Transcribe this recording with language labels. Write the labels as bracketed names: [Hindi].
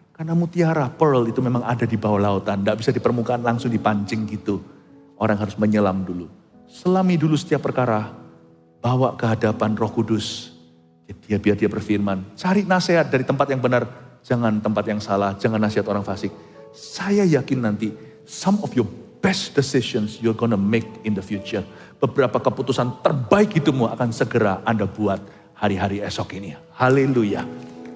[Indonesian] Karena mutiara, pearl itu memang ada di bawah lautan. Tidak bisa di permukaan langsung dipancing gitu. Orang harus menyelam dulu. Selami dulu setiap perkara. Bawa ke hadapan Roh Kudus. Biar dia berfirman. Cari nasihat dari tempat yang benar. Jangan tempat yang salah. Jangan nasihat orang fasik. Saya yakin nanti [English] some of your best decisions you're gonna make in the future. [Indonesian] Beberapa keputusan terbaik hidupmu akan segera Anda buat hari-hari esok ini. Haleluya.